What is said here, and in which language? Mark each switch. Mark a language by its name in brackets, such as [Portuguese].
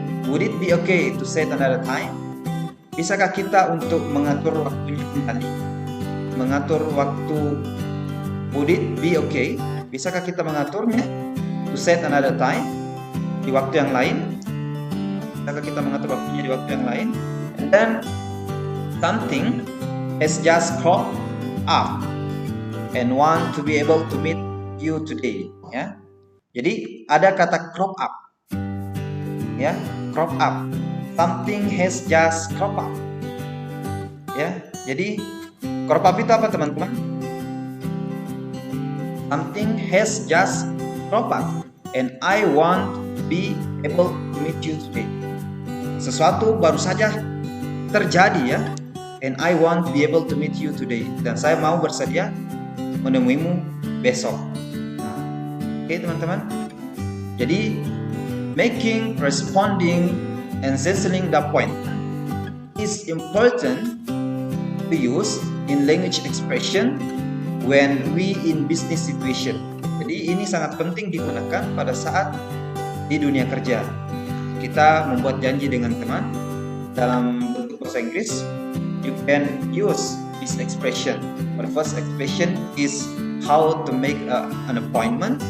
[English] Would it be okay to set another time? [Indonesian] Bisakah kita untuk mengatur waktunya kembali? Mengatur waktu. [English] Would it be okay? Bisakah kita mengaturnya to set another time di waktu yang lain? [Indonesian] Bisakah kita mengatur waktunya di waktu yang lain? [English] And then something has just cropped up and want to be able to meet you today. Ya. [Indonesian] Jadi ada kata crop up. Ya, crop up. [English] Something has just crop up. Ya, jadi crop up itu apa teman-teman? Something has just crop up and I want to be able to meet you today. [Indonesian] Sesuatu baru saja terjadi ya. [English] And I want to be able to meet you today. Dan saya mau bersedia menemuimu besok. Oke teman-teman. Jadi making, responding, and settling the appointment is important to use in language expression when we in business situation. [Indonesian] Jadi ini sangat penting digunakan pada saat di dunia kerja. Kita membuat janji dengan teman dalam bentuk bahasa Inggris. [English] You can use this expression. The first expression is how to make an appointment.